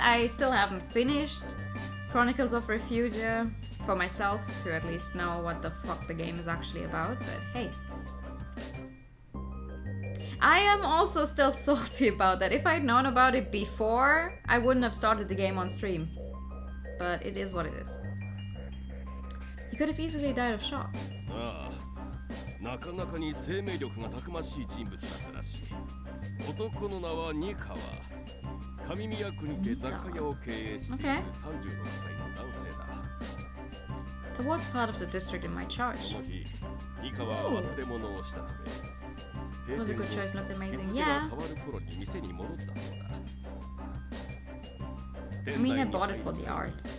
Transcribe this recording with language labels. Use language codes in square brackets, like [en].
[en] I still haven't finished Chronicles of Refugia for myself to at least know what the fuck the game is actually about, but hey. I am also still salty about that. If I'd known about it before, I wouldn't have started the game on stream. But it is what it is. He could have easily died of shock. [ja] なかなかに生命力がたくましい人物だったらしい。男の名はニカワ。上宮区にて雑貨屋を経営している36歳の男性だ。 [en] Towards part of the district in my charge. Was a good choice, looked amazing. Yeah. I mean, I bought it for the art.